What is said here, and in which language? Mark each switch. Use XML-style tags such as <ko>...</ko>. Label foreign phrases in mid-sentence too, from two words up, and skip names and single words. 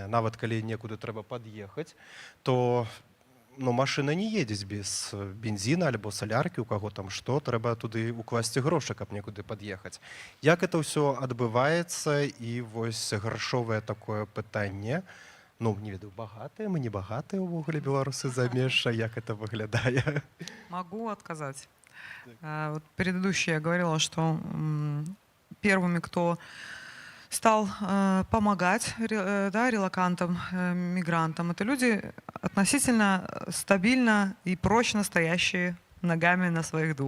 <be>Нават калі некуды трэба пад'ехаць, то машына не едзець без бензіна альбо саляркі, у каго там што, трэба туды укласці грошы, каб некуды пад'ехаць. Як это ўсё адбываецца, і вось грашовае такое пытанне, ну, не ведаю, багатыя, мы не багатыя ўвогуле беларусы замежжа, як это выглядае?</be> <ru>Могу отказать. Вот предыдущая я говорила, что первыми, кто стал помогать релокантам, мигрантам, это люди относительно стабильно и прочно стоящие ногами на своих двух.</ru>